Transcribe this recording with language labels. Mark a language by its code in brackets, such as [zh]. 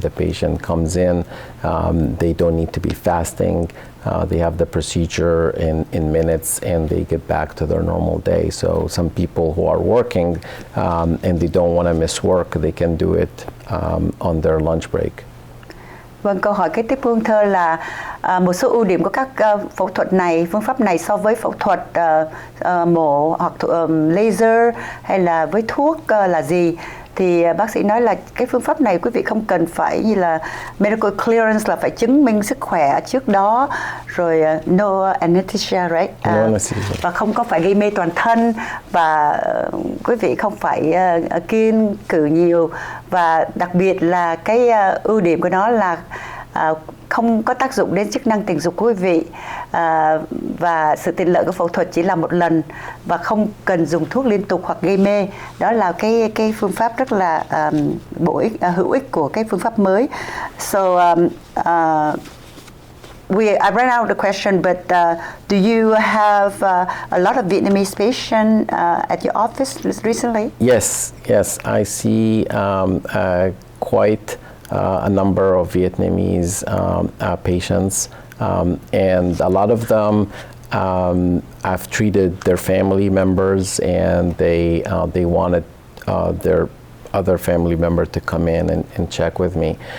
[en] The patient comes in, they don't need to be fasting. They have the procedure in minutes and they get back to their normal day. So some people who are working and they don't want to miss work, they can do it on their lunch break. [vi] Vâng, câu hỏi kế tiếp Hương Thơ là một số ưu điểm của các phẫu thuật này, phương pháp này so với phẫu thuật mổ hoặc laser hay là với thuốc là gì? Thì bác sĩ nói là cái phương pháp này quý vị không cần phải như là medical clearance, là phải chứng minh sức khỏe trước đó, rồi [en] no anesthesia, right? No anesthesia. [vi] Và không có phải gây mê toàn thân, và quý vị không phải kiêng cử nhiều, và đặc biệt là cái ưu điểm của nó là không có tác dụng đến chức năng tình dục của quý vị, và sự tiện lợi của phẫu thuật chỉ là một lần và không cần dùng thuốc liên tục hoặc gây mê. Đó là cái phương pháp rất là hữu ích của cái phương pháp mới. [en] So I ran out of the question, but do you have a lot of Vietnamese patients at your office recently? Yes, I see quite a number of Vietnamese patients, and a lot of them I've treated their family members, and they wanted their other family member to come in and check with me.